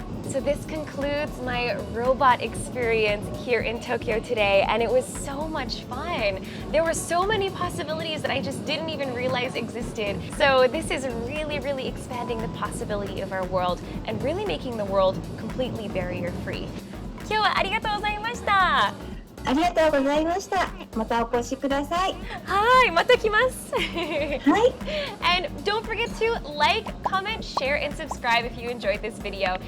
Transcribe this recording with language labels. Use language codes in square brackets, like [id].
[en] So this concludes my robot experience here in Tokyo today, and it was so much fun. There were so many possibilities that I just didn't even realize existed. So this is really expanding the possibility of our world and really making the world completely barrier-free. [ja] 今日はありがとうございました。ありがとうございました。またお越しください。はい、また来ます。はい。 [en] And don't forget to like, comment, share, and subscribe if you enjoyed this video.